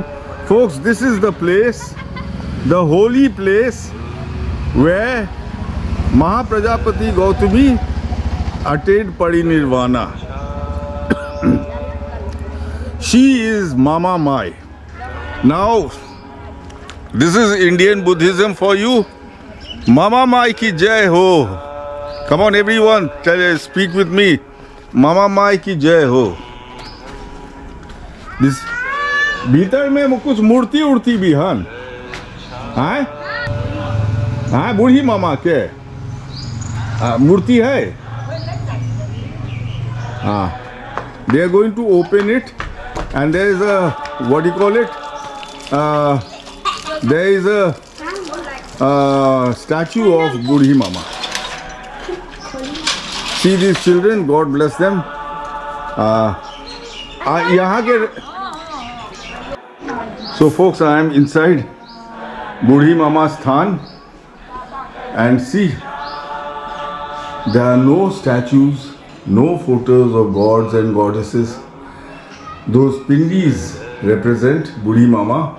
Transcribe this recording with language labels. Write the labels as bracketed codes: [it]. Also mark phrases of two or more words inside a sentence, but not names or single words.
[en] Folks, this is the place, the holy place where Mahaprajapati Gautami attained parinirvana. She is Mama Mai. Now, this is Indian Buddhism for you. [hi] मामा माई की जय हो. [en] Come on everyone, speak with me. [hi] मामा माई की जय हो. This भीतर में कुछ मूर्ति उड़ती भी हन. हाँ? हाँ बूढ़ी मामा के मूर्ति है हाँ [en] they are going to open it and there is a what do you call it there is a statue of Budhi Mama. See these children, God bless them. [hi] यहाँ के [en] so folks, I am inside Budhi Mama's Sthan and see there are no statues, no photos of gods and goddesses. Those pindis represent Budhi Mama.